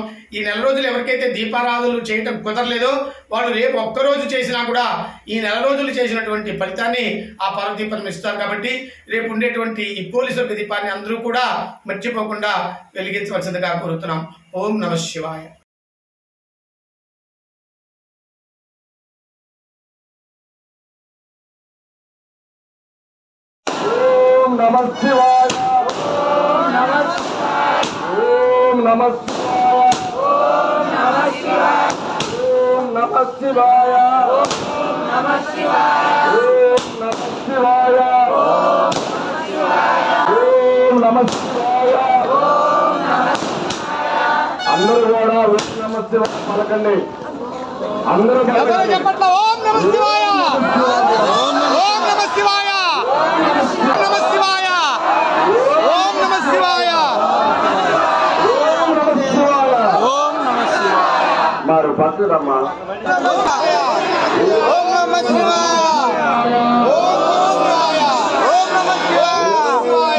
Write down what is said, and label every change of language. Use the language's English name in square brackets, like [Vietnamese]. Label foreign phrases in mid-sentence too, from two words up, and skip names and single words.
[Telugu] ఈ నెల రోజులు ఎవరికైతే దీపారాధనలు చేయటం కుదరలేదో వాళ్ళు రేపు ఒక్కరోజు చేసినా కూడా ఈ నెల రోజులు చేసినటువంటి ఫలితాన్ని ఆ పార్వతీపురం ఇస్తారు. కాబట్టి రేపు ఉండేటువంటి ఈ పోలీసు వర్గ దీపాన్ని అందరూ కూడా మర్చిపోకుండా వెలిగించవలసిందిగా కోరుతున్నాం. [Sanskrit] ॐ नमः शिवाय. नमः शिवाय. ओम नमः शिवाय. ओम नमः शिवाय. ओम नमः शिवाय. ओम नमः शिवाय. ओम नमः शिवाय. ओम नमः शिवाय. ओम नमः शिवाय. ओम नमः शिवाय. [Telugu] అందరూ కూడా [Sanskrit] ॐ नमः शिवाय [Telugu] పలకండి. అందరూ చెప్పట్ల [Sanskrit] ॐ नमः शिवाय. ॐ नमः शिवाय. मारो बात रमा ओम नमः शिवाय. ओम नमः शिवाय.